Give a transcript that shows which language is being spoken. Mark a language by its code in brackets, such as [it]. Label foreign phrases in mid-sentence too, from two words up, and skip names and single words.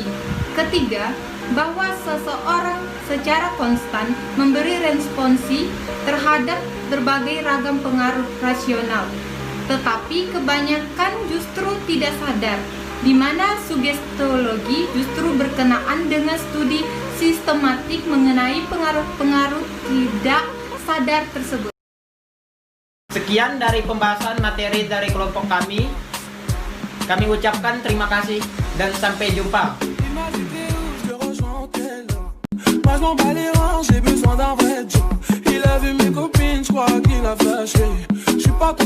[id] Ketiga, bahwa seseorang secara konstan memberi responsi terhadap berbagai ragam pengaruh rasional, tetapi kebanyakan justru tidak sadar, di mana sugestologi justru berkenaan dengan studi sistematik mengenai pengaruh-pengaruh tidak sadar tersebut. Sekian dari pembahasan materi dari kelompok kami. Kami ucapkan terima kasih dan sampai jumpa. [fr] Moi je m'en bats les reins, j'ai besoin d'un vrai job. Il a vu mes copines, je crois qu'il a flashé. Je suis pas